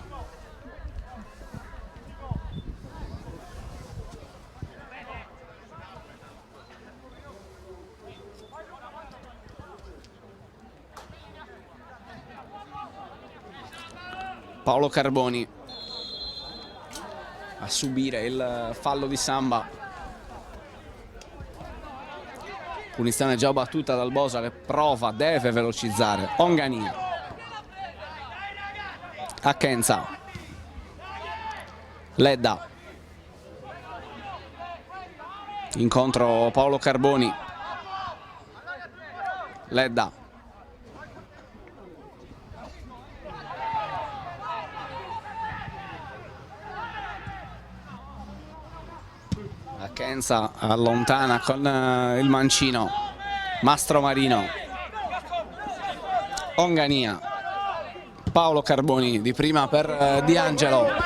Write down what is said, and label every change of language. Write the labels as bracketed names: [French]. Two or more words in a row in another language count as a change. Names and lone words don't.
[Italian] Paolo Carboni a subire il fallo di Samba. Punizione già battuta dal Bosa, che prova, deve velocizzare. Ongania. Ackenza. Ledda. Incontro Paolo Carboni. Ledda. Ackenza allontana con il mancino. Mastromarino. Ongania. Paolo Carboni di prima per Di Angelo.